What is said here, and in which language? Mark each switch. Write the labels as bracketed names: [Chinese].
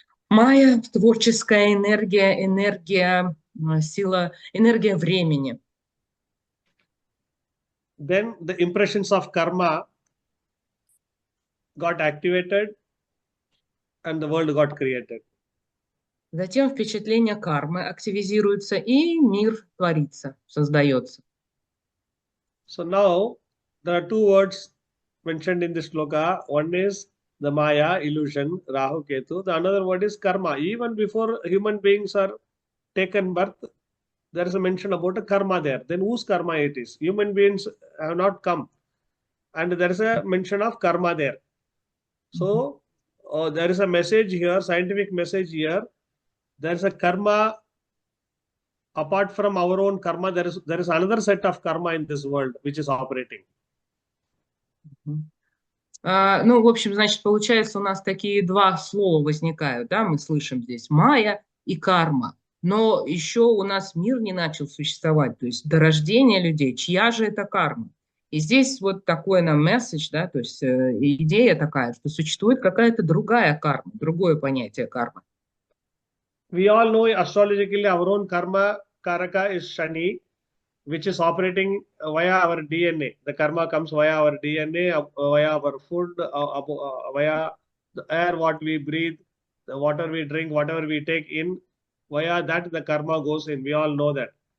[Russian] Майя, творческая энергия, энергия, сила, энергия времени. [English] Then the impressions of karma got activated and the world got created. [Russian] Затем впечатления кармы активизируются, и мир творится, создается. [English] So now there are two words mentioned in this shloka. One is the Maya, illusion, Rahu Ketu. The another word is karma. Even before human beings are taken birth, there is a mention about a karma there. Then whose karma it is? Human beings have not come. And there is a mention of karma there. So there is a message here, scientific message here. There is a karma. Apart from our own karma, there is another set of karma in this world which is operating. [Russian] Ну, в общем, значит, получается, у нас такие два слова возникают, да, мы слышим здесь майя и карма. Но еще у нас мир не начал существовать, то есть до рождения людей, чья же это карма? И здесь вот такой нам месседж, да, то есть идея такая, что существует какая-то другая карма, другое понятие кармы. [English] We all know astrologically our own karma karaka is Shani, which is operating via our DNA. The karma comes via our DNA, via our food, via the air what we breathe, the water we drink, whatever we take in, via that the karma goes in. We all know that.